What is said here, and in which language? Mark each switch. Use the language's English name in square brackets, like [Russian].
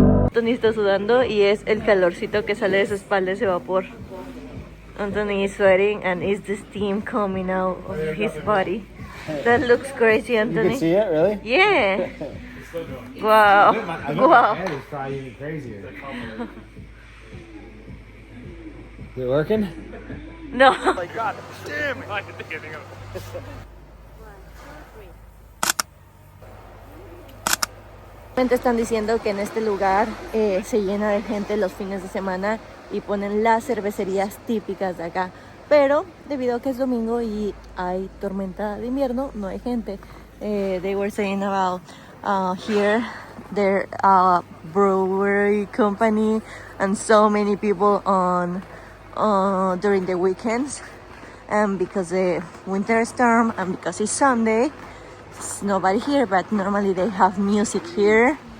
[Spanish] Anthony está sudando y es el calorcito que sale de su espalda, ese vapor. [English] Anthony is sweating and is the steam coming out of his body. That looks crazy, Anthony. You can see it, really? Yeah. Wow. I Wow. My head is probably even crazier. Is it working? No. Oh my god, damn! I didn't think anything of it. [Spanish] Están diciendo que en este lugar se llena de gente los fines de semana y ponen las cervecerías típicas de acá, pero debido a que es domingo y hay tormenta de invierno, no hay gente. [English] They were saying about here there brewery company and so many people on during the weekends, and because the winter storm and because it's Sunday, there's nobody here, but normally they have music here.